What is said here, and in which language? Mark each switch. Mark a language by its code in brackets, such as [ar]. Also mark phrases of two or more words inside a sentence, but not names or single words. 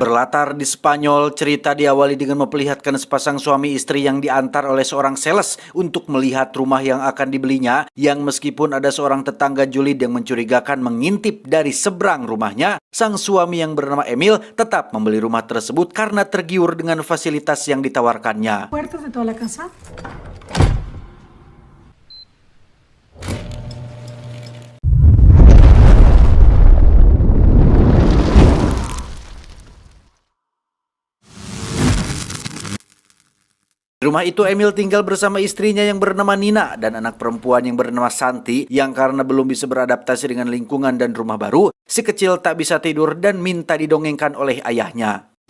[id] Latar di Spanyol, cerita diawali dengan memperlihatkan sepasang suami istri yang diantar oleh seorang sales untuk melihat rumah yang akan dibelinya, yang meskipun ada seorang tetangga julid yang mencurigakan mengintip dari seberang rumahnya, sang suami yang bernama Emil tetap membeli rumah tersebut karena tergiur dengan fasilitas yang ditawarkannya. [es] Puertas de toda la casa. [id] Di rumah itu Emil tinggal bersama istrinya yang bernama Nina dan anak perempuan yang bernama Santi yang karena belum bisa beradaptasi dengan lingkungan dan rumah baru, si kecil tak bisa tidur dan minta didongengkan oleh ayahnya.